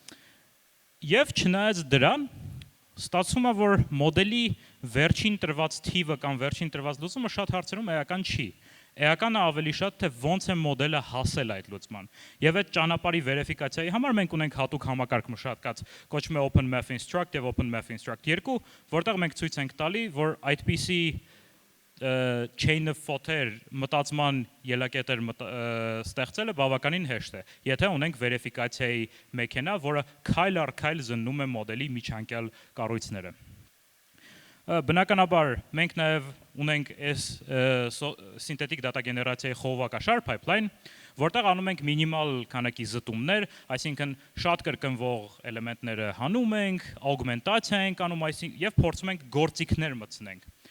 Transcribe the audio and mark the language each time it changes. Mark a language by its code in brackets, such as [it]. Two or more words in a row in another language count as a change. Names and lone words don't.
[hy] եւ չնայած դրան, ստացվում է, որ մոդելի վերջին տրված թիվը կամ վերջին տրված լուծումը շատ հարցերում էական չի։ Էականը ավելի շատ թե ոնց է մոդելը հասել այդ լուծման։ Եվ այդ ճանապարհի վերիֆիկացիայի համար մենք ունենք հատուկ համակարգ մշակած, կոչվում է OpenMathInstruct եւ OpenMathInstruct 2, որտեղ մենք ցույց ենք տալի, որ այդպիսի [en] chain of thought- [hy] եր մտածման ելակետեր ստեղծելը բավականին հեշտ է, եթե ունենք վերիֆիկացիայի մեքենա, որը քայլ առ քայլ զննում է մոդելի միջանկյալ կառույցները։ Բնականաբար մենք նաև ունենք այս սինթետիկ դատա գեներացիայի խողովակաշար pipeline, որտեղ անում ենք մինիմալ քանակի զտումներ, այսինքն շատ կրկնվող էլեմենտները հանում ենք, augmentation ենք անում, եւ փորձում ենք գործիքներ մտցնենք։